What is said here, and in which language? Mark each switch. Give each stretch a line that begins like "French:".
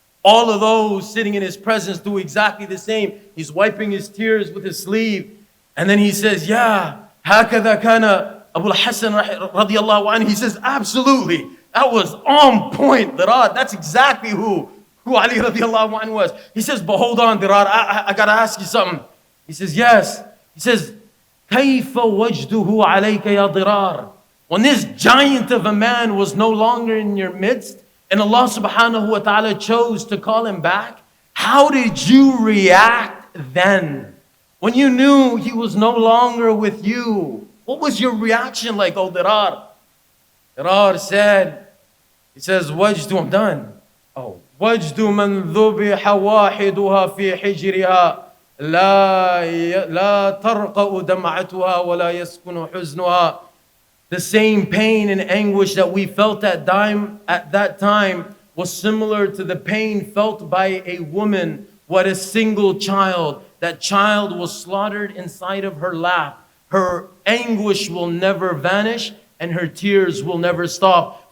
English: All of those sitting in his presence do exactly the same. He's wiping his tears with his sleeve. And then he says, Yeah,
Arabic: هَكَذَا كَانَ
English: Abu al-Hasan radiallahu anhu. He says, absolutely, that was on point, Dirar. That's exactly who Ali radiallahu anhu was. He says, but hold on, Dirar, I got to ask you something. He says, yes. He says,
Arabic: كَيْفَ وَجْدُهُ عَلَيْكَ يَا ضِرَارِ.
English: When this giant of a man was no longer in your midst, and Allah subhanahu wa ta'ala chose to call him back, how did you react then? When you knew he was no longer with you, what was your reaction like, oh Dirar? Dirar said, he says, وَجْدُ, I'm done. Oh,
Arabic: وَجْدُ مَنْ ذُبِحَ وَاحِدُهَا فِي حِجْرِهَا لا ترقأ دمعتها ولا يسكن حزنها.
English: The same pain and anguish that we felt at that time was similar to the pain felt by a woman who had a single child. That child was slaughtered inside of her lap. Her anguish will never vanish and her tears will never stop.